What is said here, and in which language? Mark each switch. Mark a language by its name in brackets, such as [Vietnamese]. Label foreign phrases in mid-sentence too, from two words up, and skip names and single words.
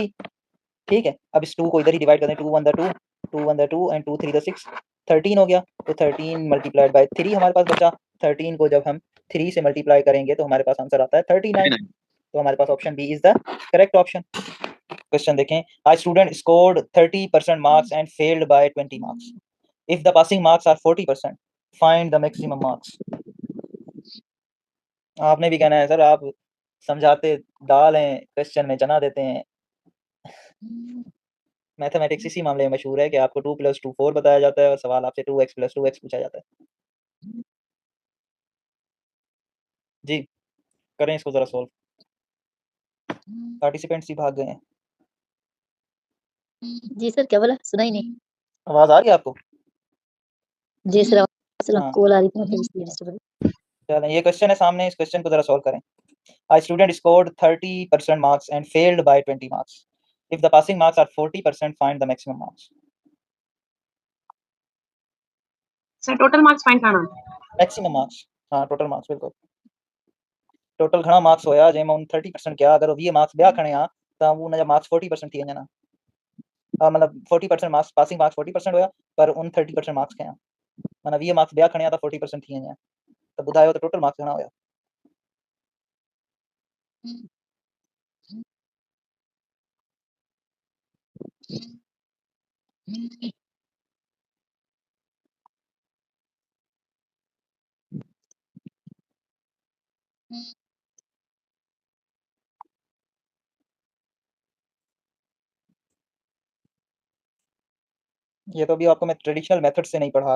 [Hindi] ठीक है, अब इस 2 को इधर ही डिवाइड कर दें, 2 1 द 2, 2 1 द 2 एंड 2 3 द 6, 13 हो गया। तो 13 [English] multiplied by [Hindi] 3 हमारे पास बचा। 13 को जब हम 3 से मल्टीप्लाई करेंगे तो हमारे पास आंसर आता है 39। तो हमारे पास [English] option B is the correct option. [Hindi] क्वेश्चन देखें, [English] a student scored 30% marks and failed by 20 marks. If the passing marks are 40%, find the maximum marks. [Hindi] आपने भी कहना है सर, आप समझाते दाल हैं, क्वेश्चन में चना देते हैं। मैथमेटिक्स इसी मामले में मशहूर है कि आपको 2 + 2 4 बताया जाता है और सवाल आपसे 2x + 2x पूछा जाता है। जी करें इसको जरा सॉल्व। पार्टिसिपेंट्स ही भाग गए हैं। जी सर क्या बोला, सुना ही नहीं। आवाज आ रही है आपको? जी सर असल हाँ। कॉल आ रही थी मतलब इसलिए डिस्टर्ब। चलें, ये क्वेश्चन है सामने, इस क्वेश्चन को जरा सॉल्व करें। [English] A student scored 30% marks and failed by 20 marks. If the passing marks are 40%, find the maximum marks. [Hindi] सर [English] total marks [Hindi] फाइंड करना है। [English] Maximum marks, [Sindhi] हाँ [English] total marks [Sindhi] बिल्कुल। टोटल घणा मार्क्स होया जंहिंमां उन 30% कया, अगर 20 मार्क्स ॿिया खणिया त उन जा मार्क्स 40% थी वञनि। मतलब 40% मार्क्स, [English] passing marks [Sindhi] 40% हुया, पर उन 30% मार्क्स कया, माना 20 मार्क्स ॿिया खणिया त 40% थी वञा। त ॿुधायो त [English] total marks [Sindhi] घणा हुया? [Hindi] ये तो अभी आपको मैं [English] traditional method [Hindi] से नहीं पढ़ा